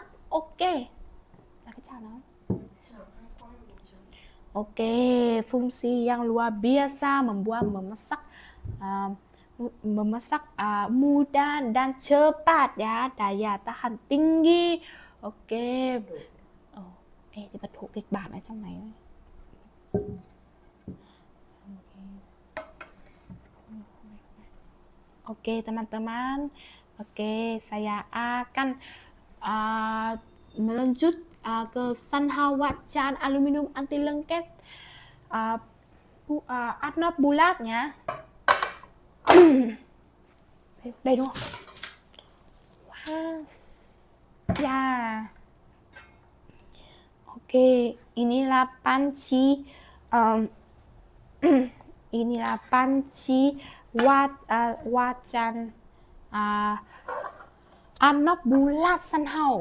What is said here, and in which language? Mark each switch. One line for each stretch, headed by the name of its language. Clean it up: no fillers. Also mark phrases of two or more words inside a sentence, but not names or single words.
Indonesian: Oke. Oke, fungsi yang luar biasa membuat memasak mudah dan cepat ya, daya tahan tinggi. Oke.
Vietnamese: Chị bật hộ kịch bản ở trong này.
Indonesian: Oke teman-teman. Oke, saya akan melanjut ke Sunhouse wajan aluminium anti lengket Atnop bulatnya.
Vietnamese: Đây đúng không?
Indonesian: Ya. Oke, inilah panci inilah panci wajan Atnop bulat Sunhouse.